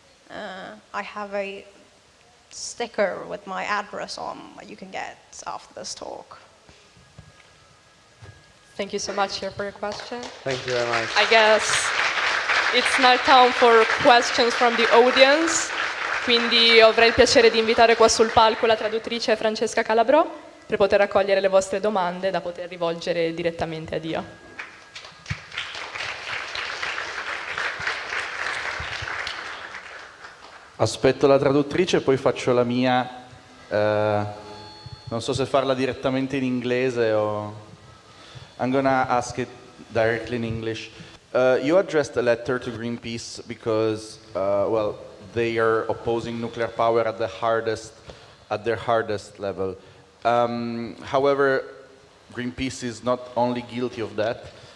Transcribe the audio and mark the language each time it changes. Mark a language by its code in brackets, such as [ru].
[en] I have a sticker with my address on that you can get after this talk. Thank you so much here for your question. Thank you very much. I guess it's now time for questions from the audience. [it] Quindi avrei il piacere di invitare qua sul palco la traduttrice Francesca Calabrò per poter raccogliere le vostre domande da poter rivolgere direttamente a Ia. Aspetto la traduttrice e poi faccio la mia. Non so se farla direttamente in inglese o... [en] I'm gonna ask it directly in English. You addressed a letter to Greenpeace because, well, they are opposing nuclear power at their hardest level. However, Greenpeace is not only guilty of that.